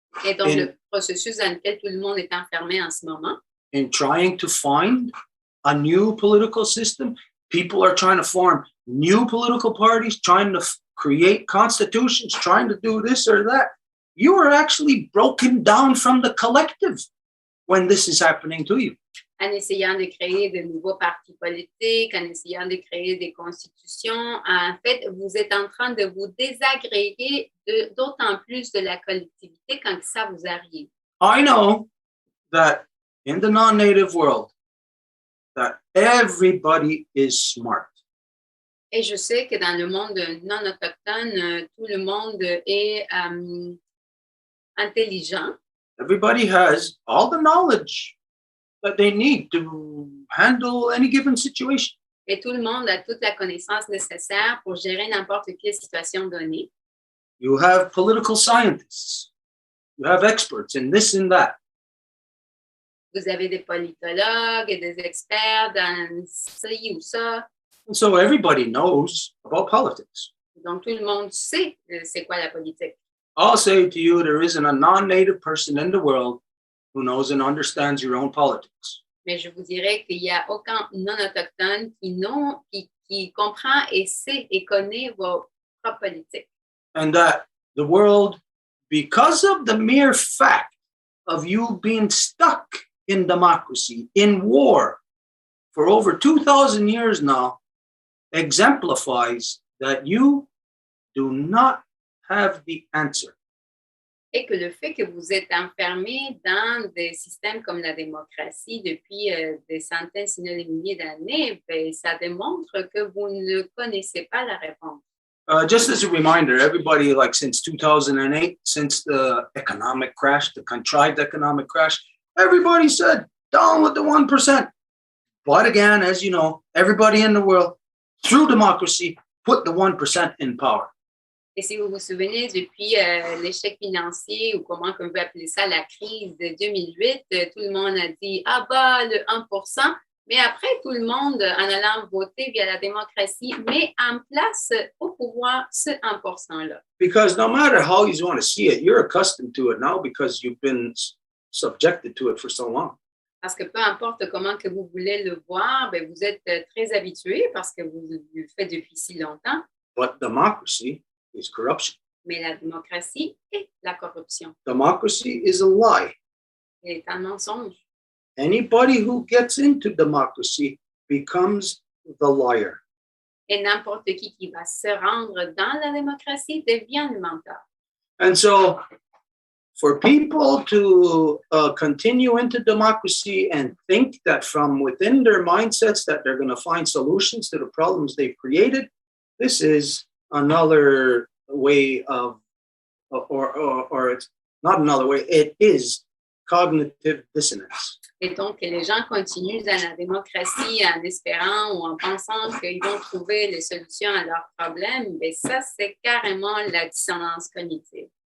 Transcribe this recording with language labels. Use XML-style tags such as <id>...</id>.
<fr>Et donc, le processus dans lequel tout le monde est enfermé en ce moment,</fr> <en>in trying to find a new political system, people are trying to form new political parties, trying to create constitutions, trying to do this or that. You are actually broken down from the collective when this is happening to you.</en> <fr>en essayant de créer de nouveaux partis politiques, en essayant de créer des constitutions. En fait, vous êtes en train de vous désagréger d'autant plus de la collectivité quand ça vous arrive.</fr> <en>I know that in the non-native world, that everybody is smart.</en> <fr>Et je sais que dans le monde non autochtone, tout le monde est intelligent.</fr> <en>Everybody has all the knowledge that they need to handle any given situation.</en> <fr>Et tout le monde a toute la connaissance nécessaire pour gérer n'importe quelle situation donnée.</fr> <en>You have political scientists. You have experts in this and that.</en> <fr>Vous avez des politologues et des experts dans ci ou ça.</fr> <en>And so everybody knows about politics.</en> <fr>Donc, tout le monde sait c'est quoi la politique.</fr> <en>I'll say to you, there isn't a non-native person in the world who knows and understands your own politics.</en> <fr>Mais je vous dirais qu'il n'y a aucun non-autochtone qui comprend et sait et connaît vos propres politiques.</fr> <en>And that the world, because of the mere fact of you being stuck in democracy, in war, for over 2,000 years now, exemplifies that you do not have the answer.</en> <fr>Et que le fait que vous êtes enfermé dans des systèmes comme la démocratie depuis des centaines, sinon des milliers d'années, ben, ça démontre que vous ne connaissez pas la réponse.</fr> <en>Just as a reminder, everybody, like since 2008, since the economic crash, the contrived economic crash, everybody said, down with the 1%. But again, as you know, everybody in the world, through democracy, put the 1% in power.</en> <fr>Et si vous vous souvenez, depuis l'échec financier, ou comment on peut appeler ça, la crise de 2008, tout le monde a dit « Ah bah, le 1%. » Mais après, tout le monde, en allant voter via la démocratie, met en place au pouvoir ce 1%-là.</fr> <en>Because no matter how you want to see it, you're accustomed to it now because you've been subjected to it for so long.</en> <fr>Parce que peu importe comment que vous voulez le voir, ben vous êtes très habitué parce que vous le faites depuis si longtemps.</fr> <en>But democracy is corruption.</en> <fr>Mais la démocratie est la corruption.</fr> <en>Democracy is a lie.</en> <fr>C'est un mensonge.</fr> <en>Anybody who gets into democracy becomes the liar.</en> <fr>Et n'importe qui va se rendre dans la démocratie devient le menteur.</fr> <en>And so for people to continue into democracy and think that from within their mindsets that they're going to find solutions to the problems they've created, this is another way of, or it's not another way, it is cognitive dissonance.</en> <fr>Et donc, que les gens continuent dans la démocratie en espérant ou en pensant qu'ils vont trouver les solutions à leurs problèmes, mais ça, c'est carrément la dissonance cognitive.</fr>